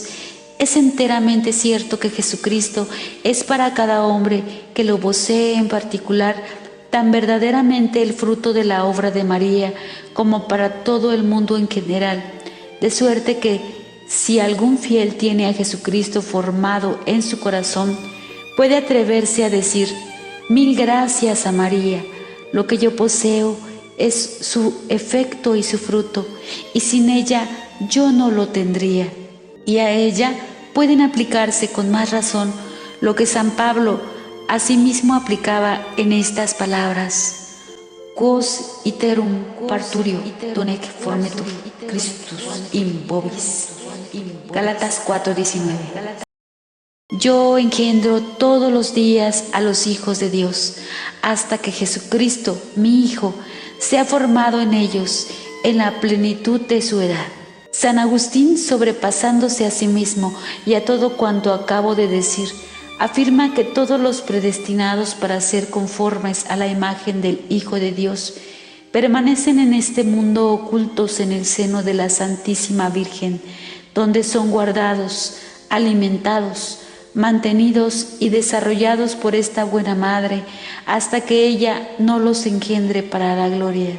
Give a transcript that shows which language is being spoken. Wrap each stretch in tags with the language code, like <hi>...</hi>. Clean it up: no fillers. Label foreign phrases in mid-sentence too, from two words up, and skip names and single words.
<es>Es enteramente cierto que Jesucristo es para cada hombre que lo posee en particular tan verdaderamente el fruto de la obra de María como para todo el mundo en general, de suerte que si algún fiel tiene a Jesucristo formado en su corazón, puede atreverse a decir: mil gracias a María, lo que yo poseo es su efecto y su fruto, y sin ella yo no lo tendría. Y a ella pueden aplicarse con más razón lo que San Pablo asimismo aplicaba en estas palabras:</es> <la>quos iterum parturio donec formetur Christus in vobis.</la> <es>Gálatas 4:19. Yo engendro todos los días a los hijos de Dios, hasta que Jesucristo, mi Hijo, sea formado en ellos en la plenitud de su edad. San Agustín, sobrepasándose a sí mismo y a todo cuanto acabo de decir, afirma que todos los predestinados para ser conformes a la imagen del Hijo de Dios permanecen en este mundo ocultos en el seno de la Santísima Virgen, donde son guardados, alimentados, mantenidos y desarrollados por esta buena madre hasta que ella no los engendre para la gloria.</es>